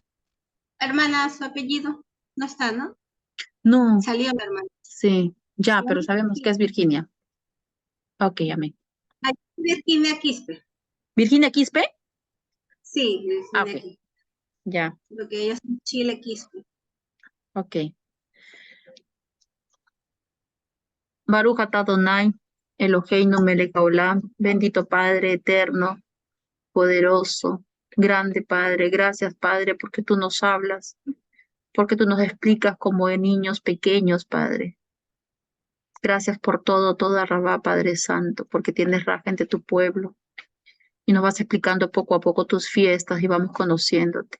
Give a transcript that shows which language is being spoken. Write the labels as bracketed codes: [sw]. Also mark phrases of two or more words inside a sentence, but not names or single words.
[es] Hermana, su apellido no está, ¿no? No. Salió mi hermana. Sí, ya, pero sabemos que es Virginia. Ok, amén. Virginia Quispe. ¿Virginia Quispe? Sí, Virginia Ok. Quispe. Ya, Porque ella es en Chile Quispe. ok. [he] ברוך אתה אדוני אלוהינו מלך העולם, [es] bendito Padre eterno, poderoso, grande Padre. Gracias, Padre, porque tú nos hablas, porque tú nos explicas como de niños pequeños, Padre. Gracias por todo, [he] תודה רבה, [es] Padre Santo, porque tienes raja entre tu pueblo y nos vas explicando poco a poco tus fiestas y vamos conociéndote.